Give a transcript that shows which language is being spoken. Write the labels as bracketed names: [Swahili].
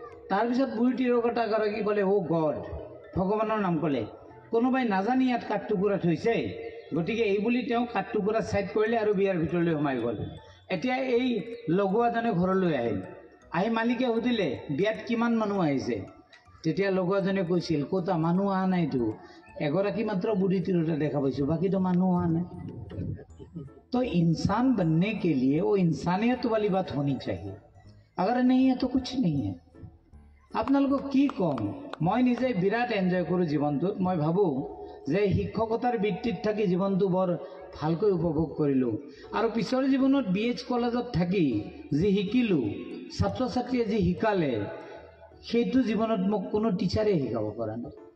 [Assamese] তাৰপিছত বুঢ়ী তিৰোতাগৰাকী ক'লে অ' গড, ভগৱানৰ নাম ক'লে, কোনোবাই নাজানি ইয়াত কাঠ টুকুৰা থৈছে, গতিকে এই বুলি তেওঁ কাঠ টুকুৰা ছাইড কৰিলে আৰু বিয়াৰ ভিতৰলৈ সোমাই গ'ল। এতিয়া এই লগোৱাজনে ঘৰলৈ আহিল, আহি মালিকে সুধিলে বিয়াত কিমান মানুহ আহিছে? তেতিয়া লগোৱাজনে কৈছিল, ক'তা মানুহ অহা নাইতো, এগৰাকী মাত্ৰ বুঢ়ী তিৰোতা দেখা পাইছোঁ, বাকীতো মানুহ অহা নাই। [Hindi] तो इंसान बनने के लिए वो इंसानियत वाली बात होनी चाहिए। अगर नहीं है तो कुछ नहीं है। [Assamese] আপোনালোকক কি কম, মই নিজে বিৰাট এনজয় কৰোঁ জীৱনটোত। মই ভাবোঁ যে শিক্ষকতাৰ বৃত্তিত থাকি জীৱনটো বৰ ভালকৈ উপভোগ কৰিলোঁ। আৰু পিছৰ জীৱনত BH কলেজত থাকি যি শিকিলোঁ, ছাত্ৰ ছাত্ৰীয়ে যি শিকালে, সেইটো জীৱনত মোক কোনো টিচাৰে শিকাব পৰা নাই।